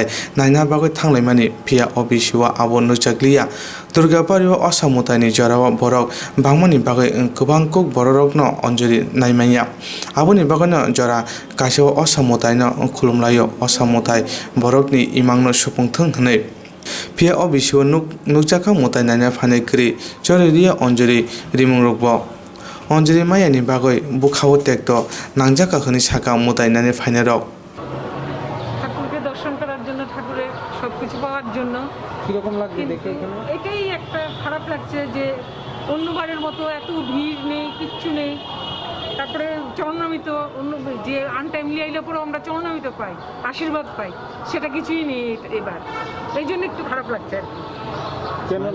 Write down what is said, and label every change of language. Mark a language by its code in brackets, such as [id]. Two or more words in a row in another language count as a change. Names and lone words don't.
[trp] naina bagoi thanglaimani phia obisiwa abo nukjakliya Durga baribo osamutai ni jarawa borok bangmani bagoi kubang Kokborokno Anjali naimaya aboni bagoi jara kasewa osamutai no khulumlayo osamutai borokni imangno supungthung hnei phia obisiwa nukjaka mutai naina phanai kri choriria Anjali rimungrokbo Anjali mayani bagoi bukhawo tekto nangjaka khani saka mutai nane phainarok [bn] ঠাকুরকে দর্শন করার জন্য ঠাকুরের সবকিছু পাওয়ার জন্য কিরকম লাগছে দেখে এখানে এটাই একটা খারাপ লাগছে যে অন্যবারের মতো এত ভিড় নেই কিচ্ছু নেই তারপরে চরণামৃত অন্য যে আনটাইমলি আইলে পরে আমরা চরণামৃত পাই আশীর্বাদ পাই সেটা কিছুই নেই এবার এই জন্য একটু খারাপ লাগছে আর কি